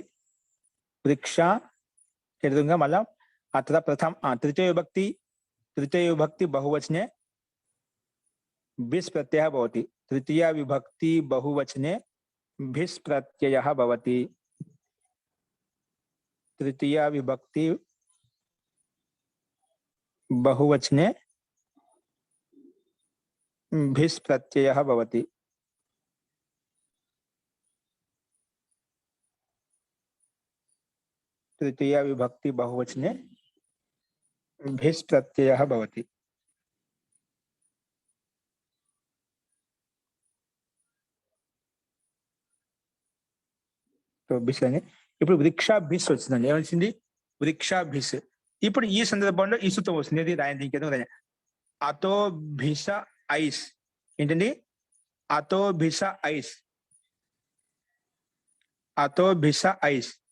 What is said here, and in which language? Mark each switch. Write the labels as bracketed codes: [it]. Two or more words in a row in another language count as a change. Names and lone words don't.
[sa] వృక్ష [te] ఎదురుగా మళ్ళా [sa] अत्र प्रथम तृतीय विभक्ति बहुवचने भिस् प्रत्यय भवति. तृतीय विभक्ति बहुवचने भिस् प्रत्यय भवति. तृतीय विभक्ति बहुवचने भिस् प्रत्यय भवति. तृतीय विभक्ति बहुवचने भिस् प्रत्ययः भवति. [te] तो భిస్ అని ఇప్పుడు వృక్షాభిస్ వచ్చిందండి. ఏమొచ్చింది? వృక్షాభిస్. ఇప్పుడు ఈ సందర్భంలో ఈ సూత్రం వస్తుంది. ఇది రాయండి. ఇంకేదో రాయండి. [sa] अतो भिस ऐस्. ఏంటండి? अतो भिस ऐस्. अतो भिस ऐस्.